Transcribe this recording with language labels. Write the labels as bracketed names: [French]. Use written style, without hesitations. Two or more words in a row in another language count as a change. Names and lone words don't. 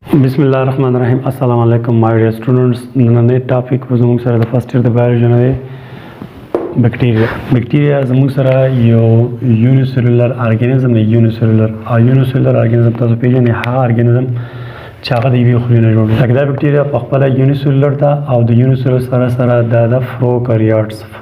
[Arabic] بسم الله الرحمن الرحيم السلام عليكم [English] my dear students [Pashto] نن ټاپک زموږ سره د [English] first year [Pashto] د بایولوژي نه دی بکټیریا زموږ سره یو یونیسیلولر ارګانیزم دی یونیسیلولر ارګانیزم تاسو پیژنئ هغه ارګانیزم چې هغه د یوې خلیې نه جوړ دی لکه دا بکټیریا په خپله یونیسیلولر ده او د یونیسیلولر سره دا د پروکاریوټس